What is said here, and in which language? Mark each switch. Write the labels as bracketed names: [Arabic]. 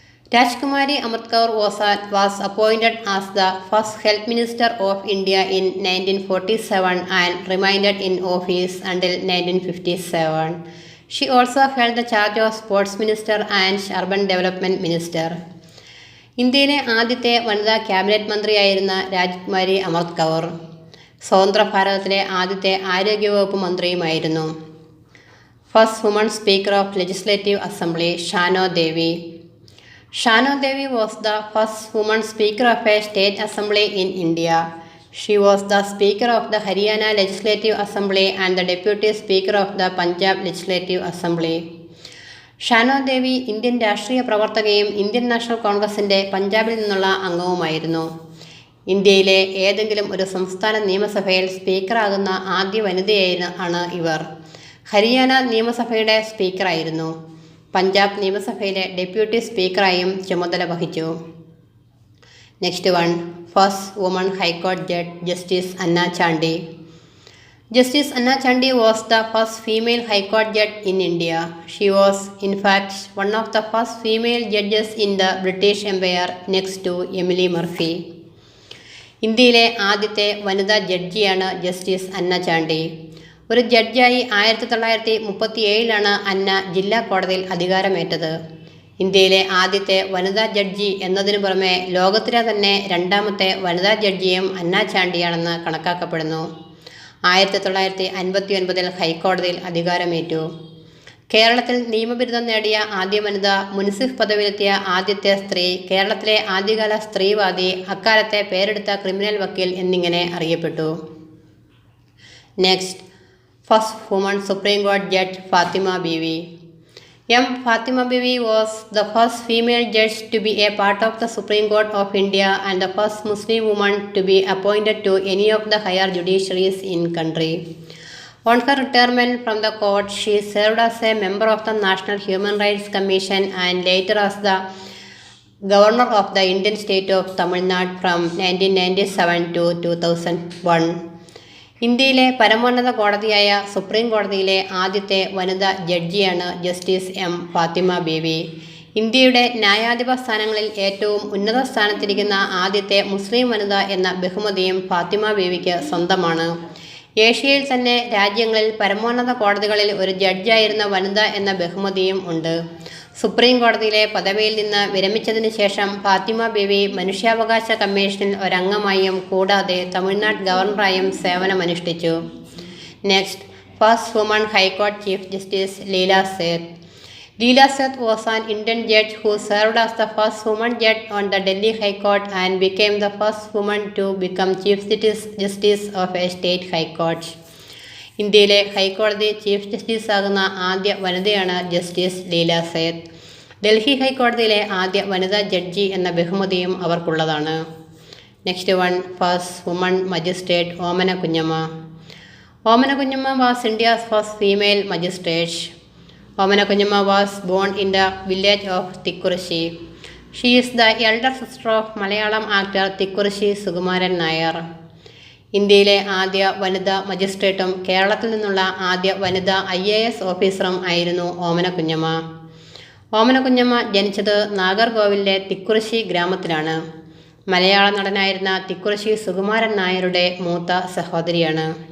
[English] Rajkumari Amrit Kaur was appointed as the first Health Minister of India in 1947 and remained in office until 1957. She also held the charge of Sports Minister and Urban Development Minister. [Malayalam] ഇന്ത്യയിലെ ആദ്യത്തെ വനിതാ cabinet മന്ത്രിയായിരുന്ന രാജ്കുമാരി അമൃത് കൗർ സ്വതന്ത്ര ഭാരതത്തിലെ ആദ്യത്തെ ആരോഗ്യവകുപ്പ് മന്ത്രിയുമായിരുന്നു. [English] First woman speaker of legislative assembly Shano Devi. Shano Devi was the first woman speaker of a state assembly in India. She was the speaker of the Haryana legislative assembly and the deputy speaker of the Punjab legislative assembly. [Malayalam] ഷാനോ Devi Indian രാഷ്ട്രീയ പ്രവർത്തകയും Indian national കോൺഗ്രസിൻ്റെ പഞ്ചാബിൽ നിന്നുള്ള അംഗവുമായിരുന്നു. ഇന്ത്യയിലെ ഏതെങ്കിലും ഒരു സംസ്ഥാന നിയമസഭയിൽ സ്പീക്കറാകുന്ന ആദ്യ വനിതയാണ് ഇവർ. ഹരിയാന നിയമസഭയുടെ സ്പീക്കറായിരുന്നു. പഞ്ചാബ് നിയമസഭയിലെ ഡെപ്യൂട്ടി സ്പീക്കറായും ചുമതല വഹിച്ചു. [English] Next one, first woman ഹൈക്കോടതി judge justice Anna Chandi. Justice Anna Chandi was the first female High Court judge in India. She was, in fact, one of the first female judges in the British Empire next to Emily Murphy. [Malayalam] ഇന്ത്യയിലെ ആദ്യത്തെ വനിതാ ജഡ്ജിയാണ് justice അന്ന ചാണ്ടി. ഒരു ജഡ്ജായി 1937 അന്ന ജില്ലാ കോടതിയിൽ അധികാരമേറ്റത്. ഇന്ത്യയിലെ ആദ്യത്തെ വനിതാ judge എന്നതിനു പുറമെ ലോകത്തിലെ തന്നെ രണ്ടാമത്തെ വനിതാ ജഡ്ജിയും അന്ന ചാണ്ടിയാണെന്ന് കണക്കാക്കപ്പെടുന്നു. 1959 ഹൈക്കോടതിയിൽ അധികാരമേറ്റു. കേരളത്തിൽ നിയമബിരുദം നേടിയ ആദ്യ വനിത, മുൻസിഫ് പദവിയിലെത്തിയ ആദ്യത്തെ സ്ത്രീ, കേരളത്തിലെ ആദ്യകാല സ്ത്രീവാദി, അക്കാലത്തെ പേരെടുത്ത ക്രിമിനൽ വക്കീൽ എന്നിങ്ങനെ അറിയപ്പെട്ടു. [English] Next, first woman supreme കോടതി judge Fathima Beevi. Fatima Bibi was the first female judge to be a part of the Supreme Court of India and the first Muslim woman to be appointed to any of the higher judiciaries in country. On her retirement from the court, she served as a member of the National Human Rights Commission and later as the governor of the Indian state of Tamil Nadu from 1997 to 2001. [Malayalam] ഇന്ത്യയിലെ പരമോന്നത കോടതിയായ supreme കോടതിയിലെ ആദ്യത്തെ വനിതാ ജഡ്ജിയാണ് justice Fathima Beevi. ഇന്ത്യയുടെ ന്യായാധിപ സ്ഥാനങ്ങളിൽ ഏറ്റവും ഉന്നത സ്ഥാനത്തിരിക്കുന്ന ആദ്യത്തെ മുസ്ലിം വനിത എന്ന ബഹുമതിയും ഫാത്തിമ ബീവിക്ക് സ്വന്തമാണ്. ഏഷ്യയിൽ തന്നെ രാജ്യങ്ങളിൽ പരമോന്നത കോടതികളിൽ ഒരു ജഡ്ജായിരുന്ന വനിത എന്ന ബഹുമതിയും ഉണ്ട്. സുപ്രീം കോടതിയിലെ പദവിയിൽ നിന്ന് വിരമിച്ചതിന് ശേഷം ഫാത്തിമ ബീവി മനുഷ്യാവകാശ കമ്മീഷനിൽ ഒരംഗമായും കൂടാതെ തമിഴ്നാട് ഗവർണറായും സേവനമനുഷ്ഠിച്ചു. [English] Next, first woman ഹൈക്കോടതി chief justice Leela Seth. Leela Seth was an Indian judge who served as the first woman judge on the Delhi High Court and became the first woman to become Chief Justice of a state high court. [Malayalam] ഇന്ത്യയിലെ ഹൈക്കോടതി chief justice ആകുന്ന ആദ്യ വനിതയാണ് justice Leela Seth. Delhi ഹൈക്കോടതിയിലെ ആദ്യ വനിതാ judge എന്ന ബഹുമതിയും അവർക്കുള്ളതാണ്. [English] Next one, first woman magistrate Omana Kunjamma. Omana Kunjamma was India's first female magistrate. Omana Kunyamma was born in the village of Tikkurushi. She is the elder sister of Malayalam actor Tikkurushi Sukumaran Nair. [Malayalam] ഇന്ത്യയിലെ ആദ്യ വനിതാ മജിസ്ട്രേറ്റും കേരളത്തിൽ നിന്നുള്ള ആദ്യ വനിതാ IAS ഓഫീസറും ആയിരുന്നു ഓമന കുഞ്ഞമ്മ. ഓമന കുഞ്ഞമ്മ ജനിച്ചത് നാഗർകോവിലിലെ തിക്കുറിശി ഗ്രാമത്തിലാണ്. മലയാള നടനായിരുന്ന തിക്കുറിശി സുകുമാരൻ നായരുടെ മൂത്ത സഹോദരിയാണ്.